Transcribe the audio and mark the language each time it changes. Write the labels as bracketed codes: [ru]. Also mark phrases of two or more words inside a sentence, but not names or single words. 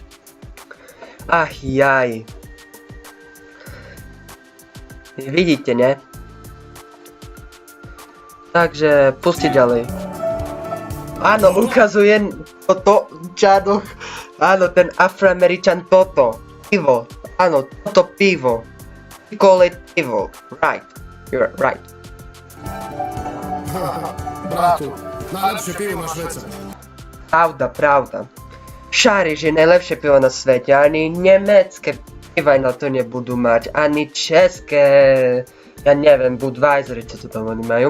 [sk] Ach jaj. Vidíte, ne? Takže pusti ďalej. Áno, ukazuje toto Čado. Áno, ten Afroameričan toto. Pivo. Áno, toto pivo. [en] We call it pivo. Right. You're right. [sk] Bratu, najlepšie pivo na svete. Pravda. Šariš je najlepšie pivo na svete. Ani nemecké piva na to nebudú mať. Ani české. Ja neviem, Budweisery, čo to tam oni majú.